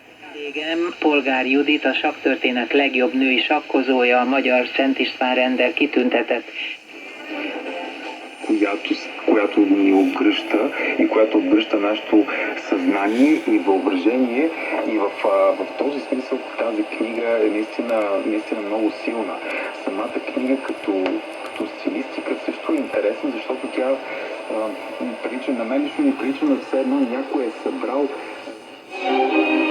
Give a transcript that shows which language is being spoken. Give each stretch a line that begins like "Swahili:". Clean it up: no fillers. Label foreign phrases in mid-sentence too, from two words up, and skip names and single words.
Hungarian: Vendégem Polgár Judit, a sakktörténet legjobb női sakkozója, a magyar Szent István renddel kitüntetett.
Bulgarian: Която ни обгръща и която обгръща нашето съзнание и въображение. И в този смисъл тази книга е наистина много силна. Самата книга като стилистика също е интересна, защото тя прилича на мен лично ми прилича на все едно някой е събрал